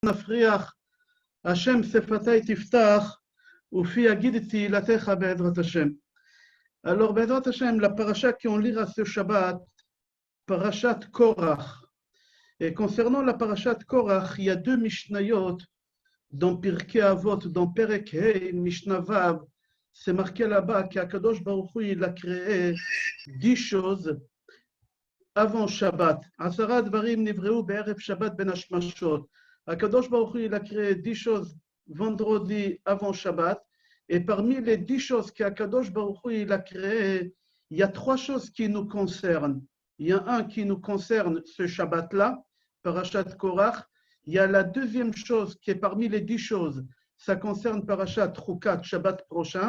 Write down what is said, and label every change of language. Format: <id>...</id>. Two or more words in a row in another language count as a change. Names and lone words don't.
<he>נפריח, השם שפתי תפתח, ופי יגיד תהילתך בעזרת השם. Alors, בעזרת השם,</he> <fr>la paracha qu'on lira ce Shabbat, parashat Korach. Et concernant la parashat Korach, il y a deux Mishnayot dans Pirkei Avot, dans</fr> <he>פרק ה, משנה ו.</he> <fr>C'est marqué là-bas qu'</fr> <he>הקדוש ברוך הוא,</he> <fr>il a créé 10 choses avant Shabbat.</fr> <he>עשרה דברים נבראו בערב שבת בין השמשות. הקדוש ברוך הוא,</he> <fr>il a créé 10 choses vendredi avant Shabbat. Et parmi les 10 choses qu'</fr> <he>הקדוש ברוך הוא,</he> <fr>il a créées, il y a 3 choses qui nous concernent. Il y a un qui nous concerne ce Shabbat-là, Parashat Korach. Il y a la deuxième chose qui est parmi les 10 choses, ça concerne Parashat Chukat, Shabbat prochain.</fr>